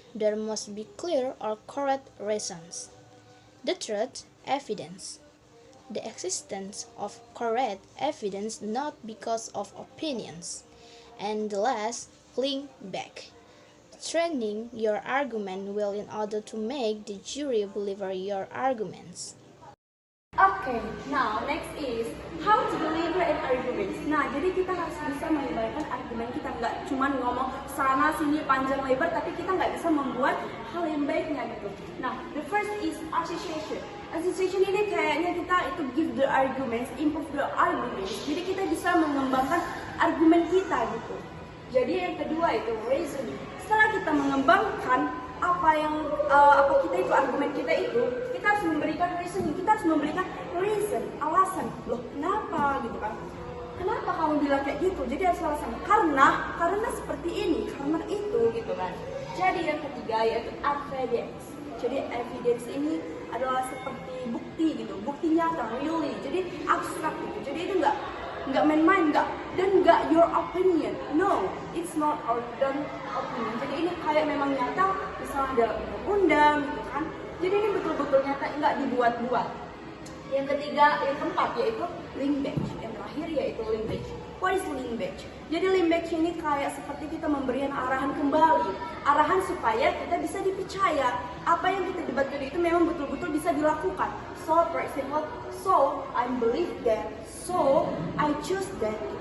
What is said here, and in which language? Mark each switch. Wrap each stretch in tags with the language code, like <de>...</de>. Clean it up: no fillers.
<en>There must be clear or correct reasons. The third, evidence, the existence of correct evidence not because of opinions. And the last, link back, strengthening your argument well in order to make the jury believe your arguments. Okay, now next is how to deliver an argument.</en> <id>Nah, jadi kita harus bisa menyebarkan argumen kita, nggak cuma ngomong sana sini panjang lebar, tapi kita nggak bisa membuat hal yang baiknya gitu.</id> <en>Nah, the first is association. Association</en> <id>ini kayaknya kita itu</id> <en>give the arguments, improve the arguments.</en> <id>Jadi kita bisa mengembangkan argumen kita gitu. Jadi yang kedua itu reasoning. Setelah kita mengembangkan apa kita itu argumen kita itu, kita harus memberikan reasoning, kita harus memberikan reason, alasan. Loh, kenapa gitu kan? Kenapa kamu bilang kayak gitu? Jadi harus alasan. Karena seperti ini, karena itu gitu kan. Jadi yang ketiga yaitu evidence. Jadi evidence ini adalah seperti bukti gitu, bukti nyata,</id> <en>really.</en> <id>Jadi abstrak gitu. Jadi itu nggak main-main, nggak</id> <en>your opinion. No, it's not our own opinion.</en> <id>Jadi ini kayak memang nyata, misalnya ada undang-undang gitu kan. Jadi ini betul-betul nyata, nggak dibuat-buat. Yang keempat yaitu linkage. Yang terakhir yaitu linkage.</id> <en>What is limbage?</en> <id>Jadi limbage ini kayak seperti kita memberikan arahan kembali, arahan supaya kita bisa dipercaya apa yang kita debatkan itu memang betul-betul bisa dilakukan.</id> <en>So for example, so I believe that, so I choose that.</en>